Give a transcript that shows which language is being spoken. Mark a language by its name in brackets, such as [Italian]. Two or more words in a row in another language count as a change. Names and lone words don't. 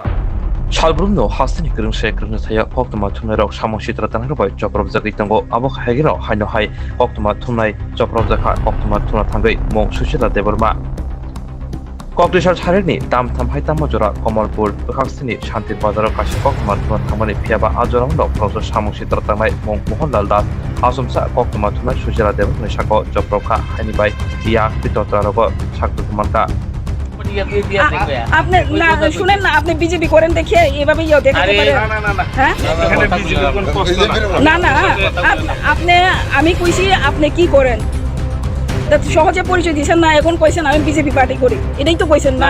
[Kok Borok] सालब्रुमनो हासनि करं थाया कक्तमा थंनाय रक सामं सित्रा तांगबाय जब्रब जागितांगो आबख हागिराव हायनो हाय कक्तमा थंनाय जब्रब जाका कक्तमा थंना थांगै मं सुशिला देबरमा कक्टेशर सारेनि दाम थामहाय तामजरा कमलपुर बखाक्सनि शान्ति बाजाराव काशी कक्तमा थंना थांमानि फियाबा आजराव न प्रसो सामं सित्रा तांनाय मं मोहनलाल दास आसमसा कक्तमा थंनाय सुशिला देबरनि साको जब्रबखा हायनिबाय या पितत्रारगो साकतुमानका [Bangla] আপনি না শুনেন না আপনি বিজেপি করেন দেখিয়ে এভাবে ইয়ে দেখাতে পারেন না না আপনি আমি কইছি আপনি কি করেন সহজে পরিচয় দিয়েছেন না এখন কইছেন আমি বিজেপি পার্টি করি এটাই তো কইছেন না